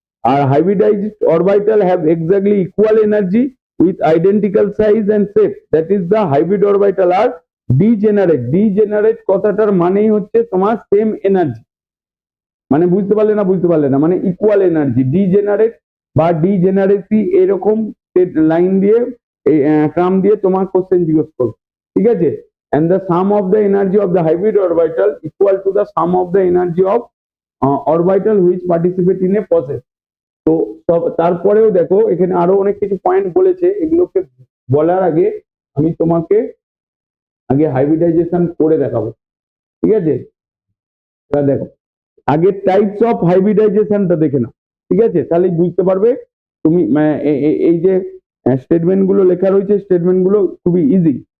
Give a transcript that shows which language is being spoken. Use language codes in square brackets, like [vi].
[en] আর hybridised orbital have exactly equal energy with identical size and shape, that is the hybrid orbital are degenerate [bn] কথাটার মানেই হচ্ছে তোমার same energy, মানে বুঝতে পারলে না মানে ইকুয়াল এনার্জি। ডিজেনারেট বা ডিজেনারেসি এরকম লাইন দিয়ে টার্ম দিয়ে তোমার কোশ্চেন জিজ্ঞেস করবে, ঠিক আছে। [en] and the sum of the energy of the hybrid orbital equal to the sum of the energy of orbital which participate in a process. [bn] তো তারপরেও দেখো এখানে আরো অনেক কিছু পয়েন্ট বলেছে, এগুলোকে বলার আগে আমি তোমাকে আগে হাইব্রিডাইজেশন করে দেখাবো, ঠিক আছে। এবার দেখো, আগে টাইপস অফ হাইব্রিডাইজেশনটা দেখে নাও, ঠিক আছে, তাহলে বুঝতে পারবে তুমি এই যে স্টেটমেন্ট গুলো লেখা রয়েছে, স্টেটমেন্ট গুলো খুবই ইজি।